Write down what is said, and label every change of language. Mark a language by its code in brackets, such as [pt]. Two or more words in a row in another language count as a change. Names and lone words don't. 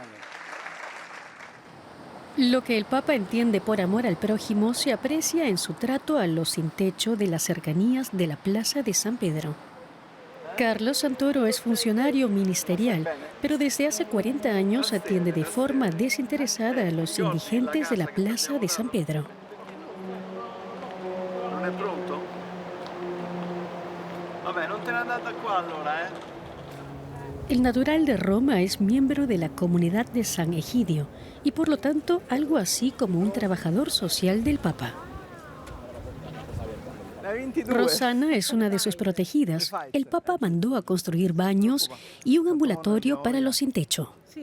[es] Lo que el Papa entiende por amor al prójimo se aprecia en su trato a los sin techo de las cercanías de la Plaza de San Pedro. Carlos Santoro es funcionario ministerial, pero desde hace 40 años atiende de forma desinteresada a los indigentes de la Plaza de San Pedro. [it] Non è pronto? Vabbè, non te ne andate qua allora, [es] El natural de Roma es miembro de la comunidad de San Egidio y por lo tanto algo así como un trabajador social del Papa. Rosana es una de sus protegidas. El Papa mandó a construir baños y un ambulatorio para los sin techo.